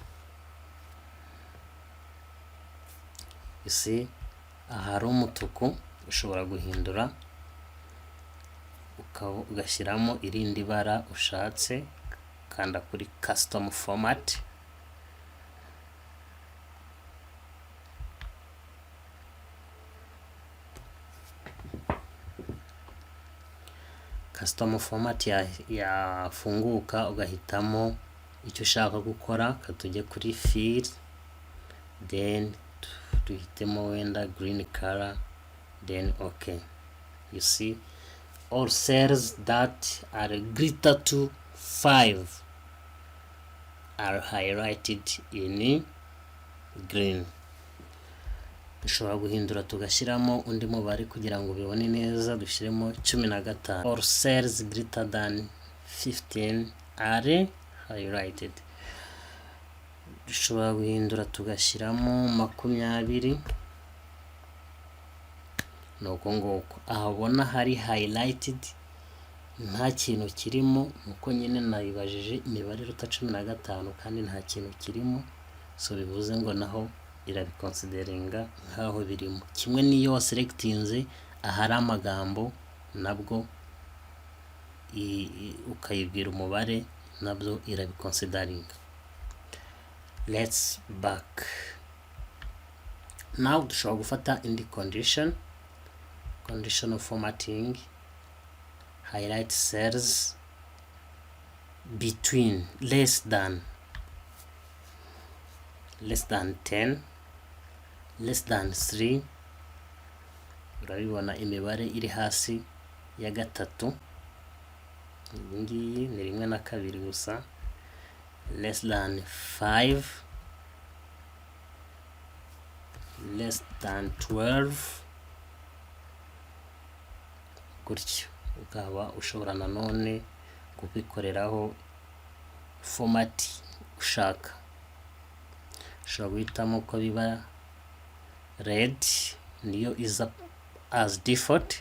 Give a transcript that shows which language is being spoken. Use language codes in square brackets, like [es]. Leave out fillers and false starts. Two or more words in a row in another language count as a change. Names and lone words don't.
[en] You see, [rw] ahari umutuku ushobora guhindura ugashyiramo irindi bara ushatse, kanda kuri [en] custom format, custom format [rw] yafunguka ugahitamo icyo ushaka gukora. Katujye kuri fill, then duhitemo wenda [en] green color, then okay. You see, all cells that are greater to 5 are highlighted in green. [rw] Dushobora guhindura tugashyiramo undi mubare kugira ngo bibone neza, dushyiremo 15. [en] All cells greater than 15 are highlighted. [rw] Dushobora guhindura tugashyiramo 20. nuko ngoko ahabona hari highlighted nta kintu kirimo, nuko nyine nayibajije imibare ruta 15 kandi nta kintu kirimo, so bivuze ngo naho irabiconsideringa nkaho birimo. Kimwe niyo waselectinze ahari amagambo nabwo ukayibwira umubare, nabyo irabiconsideringa. [en] Let's back. Now [rw] dushobora gufata indi [en] condition, conditional formatting, highlight cells between less than 10, less than 3. [rw] urabibona imibare iri hasi ya 3, ngiyi ni 1 na 2 gusa. [en] Less than 5, less than 12, [rw] gutyo ukaba ushobora nanone kubikoreraho format ushaka. Ushobora guhitamo ko biba red, niyo iza [en] as default.